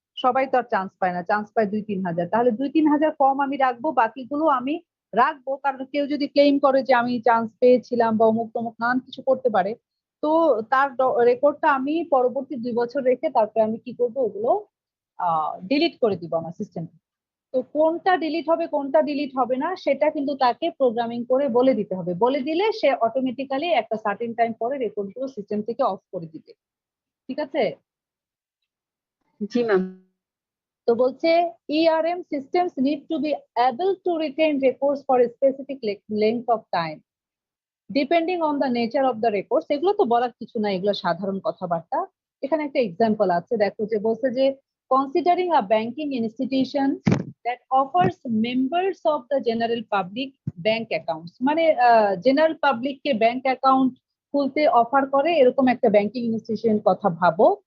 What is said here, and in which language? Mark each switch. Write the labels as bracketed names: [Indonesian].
[Bangla] সবাই তো আর চান্স পায় না, চান্স পায় 2-3 হাজার। তাহলে 2-3 হাজার ফর্ম আমি রাখবো, বাকিগুলো আমি রাখবো, কারণ কেউ যদি ক্লেম করে যে আমি চান্স পেয়েছিলাম বা অমুক তমুক নানান কিছু করতে পারে, তো তার রেকর্ডটা আমি পরবর্তী 2 বছর রেখে তারপরে আমি কি করবো, ওগুলো ডিলিট করে দিব আমার সিস্টেম। তো কোনটা ডিলিট হবে কোনটা ডিলিট হবে না সেটা কিন্তু তাকে প্রোগ্রামিং করে বলে দিতে হবে। বলে দিলে সে অটোমেটিক্যালি একটা সার্টেন টাইম পরে রেকর্ড গুলো সিস্টেম থেকে অফ করে দিবে। ঠিক আছে? জি ম্যাম। তো বলছে [English] ERM systems need to be able to retain records for a specific length of time depending on the nature of the records। [Bangla] এগুলো তো বলার কিছু না, এগুলো সাধারণ কথাবার্তা। এখানে একটা এক্সাম্পল আছে, দেখো যে বলছে যে [English] considering a banking institution that offers members of the general public bank accounts, [Bangla] মানে জেনারেল পাবলিক কে ব্যাংক অ্যাকাউন্ট খুলতে অফার করে এরকম একটা ব্যাংকিং ইনস্টিটিউশন কথা ভাবো।